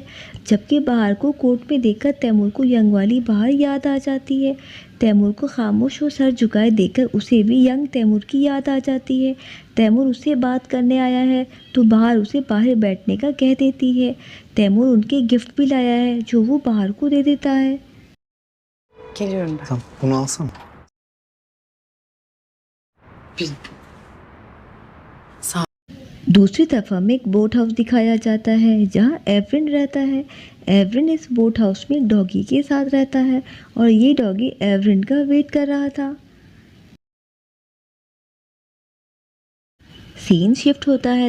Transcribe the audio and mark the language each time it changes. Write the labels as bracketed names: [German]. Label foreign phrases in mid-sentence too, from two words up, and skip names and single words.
[Hindi] जबकि बाहर को कोर्ट में देखकर तैमूर को यंग वाली बहार याद आ जाती है। तैमूर को खामोश और सर झुकाए देखकर उसे भी यंग तैमूर की याद आ जाती है। तैमूर उससे बात करने आया है तो बहार उसे बाहर बैठने का कह देती है। तैमूर उनके गिफ्ट भी लाया है जो वो बहार को दे देता है। [Turkish] Geliyorum ben. Tamam, bunu alsana. Bir... Sağ [Hindi] दूसरी तरफ हमें एक [English] boat house [Hindi] दिखाया जाता है जहाँ एवरिन रहता है। एवरिन इस [English] boat house [Hindi] में डॉगी के साथ रहता है और ये डॉगी एवरिन का वेट कर रहा था। सीन शिफ्ट होता है।